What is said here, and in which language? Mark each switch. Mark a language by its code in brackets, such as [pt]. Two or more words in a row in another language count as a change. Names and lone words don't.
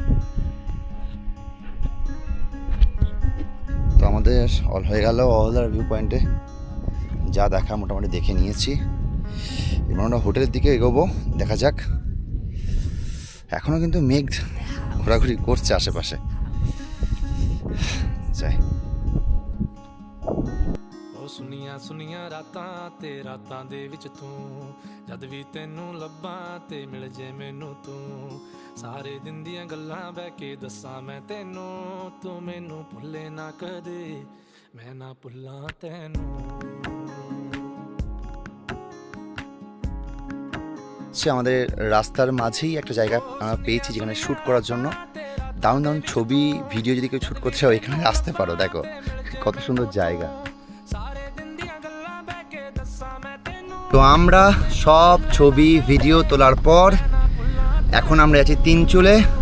[bn] তো আমাদের অল হয়ে গেল অহলদার ভিউ পয়েন্টে, যা দেখা মোটামুটি দেখে নিয়েছি। এবার আমরা হোটেলের দিকে এগোবো, দেখা যাক। এখনও কিন্তু মেঘ ঘোরাঘুরি করছে আশেপাশে, যাই। [pa] ਸੁਨੀਆਂ ਸੁਨੀਆਂ ਰਾਤਾਂ ਤੇ ਰਾਤਾਂ ਦੇ ਵਿੱਚ ਤੂੰ, ਜਦ ਵੀ ਤੈਨੂੰ ਲੱਭਾਂ ਤੇ ਮਿਲ ਜੇ ਮੈਨੂੰ ਤੂੰ, ਸਾਰੇ ਦਿਨ ਦੀਆਂ ਗੱਲਾਂ ਬਹਿ ਕੇ ਦੱਸਾਂ ਮੈਂ ਤੈਨੂੰ, ਤੂੰ ਮੈਨੂੰ ਭੁੱਲੇ ਨਾ ਕਦੇ, ਮੈਂ ਨਾ ਭੁੱਲਾਂ ਤੈਨੂੰ। [bn] আমাদের রাস্তার মাঝেই একটা জায়গা আমরা পেয়েছি যেখানে শ্যুট করার জন্য। দারুণ দারুণ ছবি ভিডিও যদি কেউ শ্যুট করতে চাও এখানে আসতে পারো। দেখো কত সুন্দর জায়গা। তো আমরা সব ছবি ভিডিও তোলার পর এখন আমরা আছি তিনচুলে।